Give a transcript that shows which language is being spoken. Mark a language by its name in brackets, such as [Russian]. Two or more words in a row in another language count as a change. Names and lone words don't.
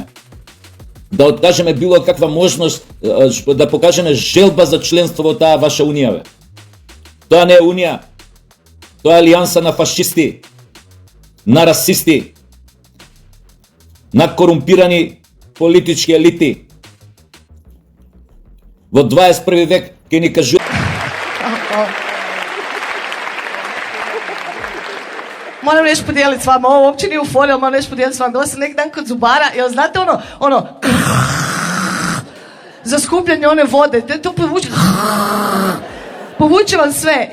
[Macedonian] Да откажеме било каква можност да покажеме желба за членство во таа ваша унија бе. Тоа не е унија. Тоа е алијанса на фашисти, на расисти, на корумпирани политички елити. Во 21 век ќе ни кажу... [Croatian] Moram nešto podijeliti s vama, ovo uopće nije u fori, ali moram nešto podijeliti s vama. Bila sam neki dan kod zubara, jel znate ono, za skupljanje one vode, to povuče vam sve.